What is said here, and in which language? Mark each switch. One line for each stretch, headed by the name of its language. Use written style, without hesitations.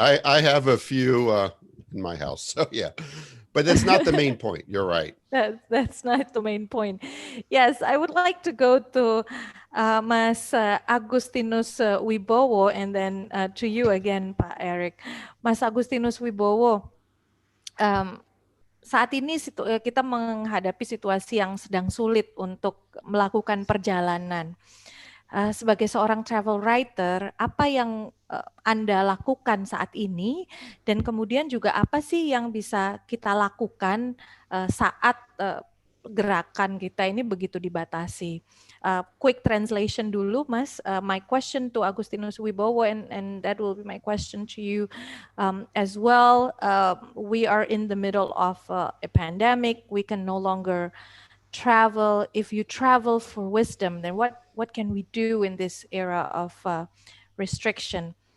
English: I have a few in my house, so yeah. But that's not the main point. You're right. That's not the main point. Yes, I would like to go to Mas Agustinus Wibowo and then to you again, Pak Erik.
Indonesian: Mas Agustinus Wibowo, saat ini kita menghadapi situasi yang sedang sulit untuk melakukan perjalanan. Sebagai seorang travel writer, apa yang Anda lakukan saat ini, dan kemudian juga apa sih yang bisa kita lakukan saat gerakan kita ini begitu dibatasi?
English: Quick translation
Indonesian: dulu,
English: Mas. My question to Agustinus Wibowo, and that will be my question to you as well. We are in the middle of a pandemic. We can no longer travel. If you travel for wisdom, then what can we do in this era of restriction?